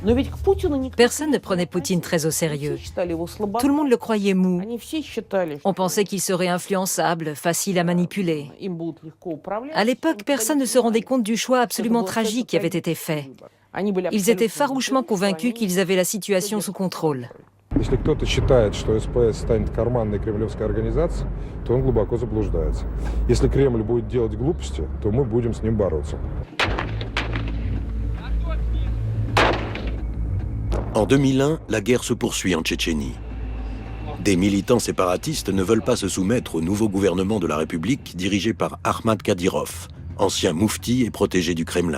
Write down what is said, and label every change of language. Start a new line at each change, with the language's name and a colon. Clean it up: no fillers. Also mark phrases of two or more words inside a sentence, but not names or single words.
French: Personne ne prenait Poutine très au sérieux. Tout le monde le croyait mou. On pensait qu'il serait influençable, facile à manipuler. À l'époque, personne ne se rendait compte du choix absolument tragique qui avait été fait. Ils étaient farouchement convaincus qu'ils avaient la situation sous contrôle.
Russian: Если кто-то считает, что СПС станет карманной кремлевской организацией, то он глубоко заблуждается. Если Кремль будет делать глупости, то мы будем с ним бороться.
French: En 2001, la guerre se poursuit en Tchétchénie. Des militants séparatistes ne veulent pas se soumettre au nouveau gouvernement de la République dirigé par Ahmad Kadyrov, ancien moufti et protégé du Kremlin.